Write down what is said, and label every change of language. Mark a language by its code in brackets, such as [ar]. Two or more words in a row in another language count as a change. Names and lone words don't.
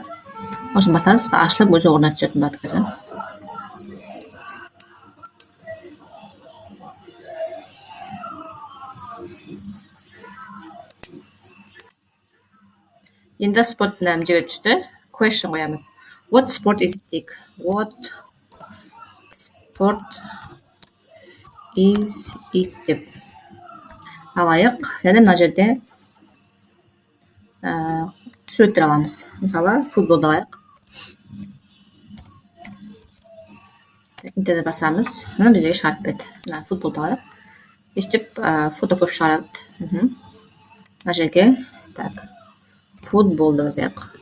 [kk] Осыны басасыз, ашылып өз орнына түсетін болады қазір. Енді спорт мына жерге түсті. Question қоямыз. [en] What sport is it? What sport is it [kk] деп алайық. Және мына жерде суреттер аламыз. Мысалы, футболды алайық. Интернет басамыз. Мына біздегі шығарып берді. Футболды алайық. Өстіп, фото көп шығарады. Мына жерге футболды жазайық.